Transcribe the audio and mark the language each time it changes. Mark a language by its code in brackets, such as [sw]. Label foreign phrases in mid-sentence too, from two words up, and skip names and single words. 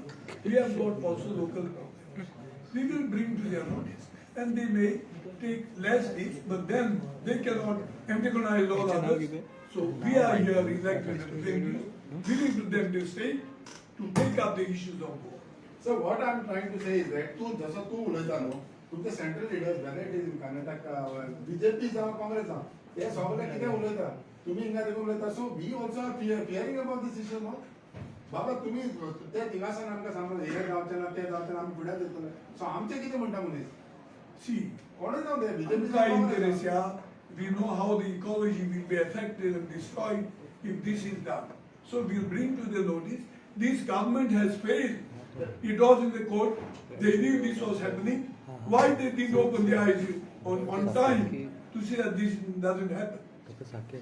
[en] We have got also local problems. We will bring to their notice. And they may take less days, but then they cannot antagonize all others. So we are here elected representatives, giving to them the state to take up the issues of war. So what I'm trying to say is that [kok] जसं तू उलयता न्हू तुमचे [en] central leaders whether it is in Karnataka BJP [kok] जावं काँग्रेस जावं हे सगळे कितें उलयता तुमी हिंगा देखून उलयता [en] so we also are fearing about this issue [kok] न्हू बाबा तुमी ते थिंगासान आमकां सांगता हे जावचें ना ते जावचें ना आमी फुड्यान येतले सो आमचें कितें म्हणटा मनीस [en] See, [kok] कोणूय जावं ते बीजेपी [en] Africa Indonesia, we know how the ecology will be affected and destroyed if this is done. So we'll bring to the notice, this government has failed. It was in the court, they knew this was happening. Why they didn't open their eyes on time to see that this doesn't happen?